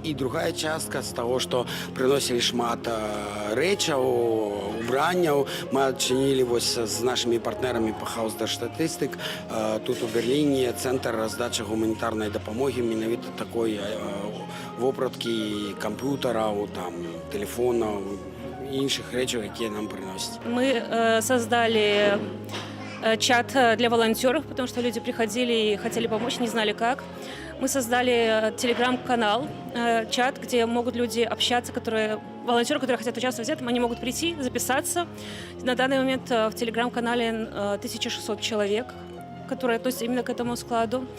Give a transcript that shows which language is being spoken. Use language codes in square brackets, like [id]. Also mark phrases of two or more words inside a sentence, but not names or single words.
[be] І другая частка з таго, што прыносілі шмат рэчаў, убранняў. Мы адчынілі з нашымі партнерамі па Хаус-дэр-Штатыстык тут у Берліне цэнтр раздачы гуманітарнай дапамогі, менавіта такой вопраткі камп'ютараў, тэлефонаў і іншых рэчаў, якія нам прыносяць. [ru] Мы создали чат для волонтеров, потому что люди приходили и хотели помочь, не знали как. Мы создали телеграм-канал, чат, где могут люди общаться, волонтеры, которые хотят участвовать в этом, они могут прийти, записаться. На данный момент в телеграм-канале 1600 человек, которые относятся именно к этому складу.